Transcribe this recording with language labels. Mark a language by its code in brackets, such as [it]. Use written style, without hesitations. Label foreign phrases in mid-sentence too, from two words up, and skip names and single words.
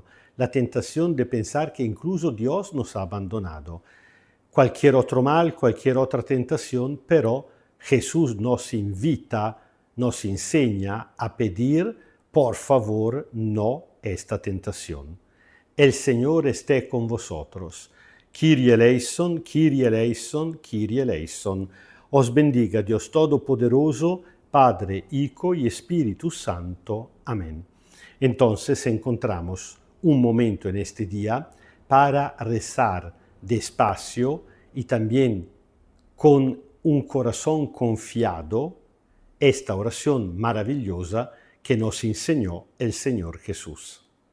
[es] La tentación de pensar que incluso Dios nos ha abandonado. Cualquier otro mal, cualquier otra tentación, pero Jesús nos invita, nos enseña a pedir, por favor, no esta tentación. El Señor esté con vosotros. [el] Κύριε ἐλέησον, Κύριε ἐλέησον, Κύριε ἐλέησον. [es] Os bendiga Dios Todopoderoso, Padre, Hijo y Espíritu Santo. Amén. Entonces encontramos un momento en este día para rezar despacio y también con un corazón confiado esta oración maravillosa que nos enseñó el Señor Jesús.